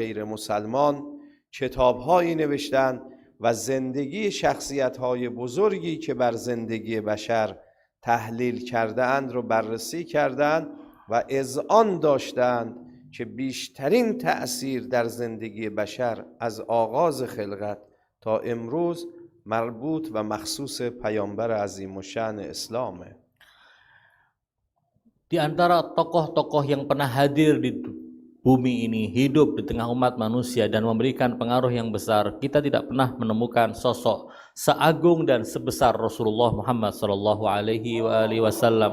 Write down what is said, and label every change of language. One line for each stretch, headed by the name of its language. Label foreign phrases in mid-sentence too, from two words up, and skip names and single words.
Persian: غیر مسلمان کتاب‌هایی نوشتند و زندگی شخصیت‌های بزرگی که بر زندگی بشر تحلیل کرده‌اند رو بررسی کردند و اذعان داشتند که بیشترین تأثیر در زندگی بشر از آغاز خلقت تا امروز مربوط و مخصوص پیامبر عظیم الشأن اسلامه.
Indonesian: Di antara tokoh-tokoh yang pernah hadir di bumi ini, hidup di tengah umat manusia dan memberikan pengaruh yang besar, kita tidak pernah menemukan sosok seagung dan sebesar Rasulullah Muhammad
Arabic: صلى الله عليه وسلم.